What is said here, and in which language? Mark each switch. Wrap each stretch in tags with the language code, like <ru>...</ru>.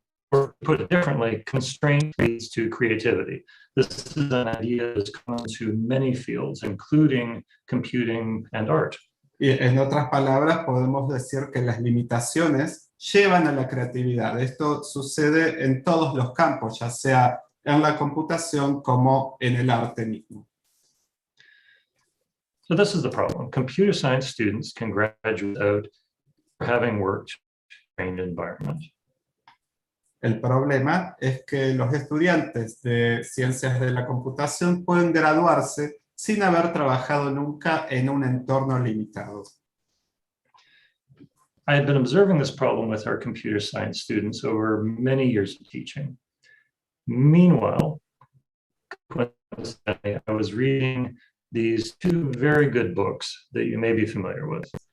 <en>Or put it differently, constraint leads to creativity. This is an idea that's common to many fields, including computing and art.</en> <es>Y en otras palabras, podemos decir que las limitaciones llevan a la creatividad. Esto sucede en todos los campos, ya sea en la computación como en el arte mismo.</es> <en>So this is the problem. Computer science students can graduate without having worked in a trained environment.</en> <es>El problema es que los estudiantes de ciencias de la computación pueden graduarse sin haber trabajado nunca en un entorno limitado.</es> <en>I had been observing this problem with our computer science students over many years of teaching. Meanwhile, I was reading these two very good books that you may be familiar with.</en>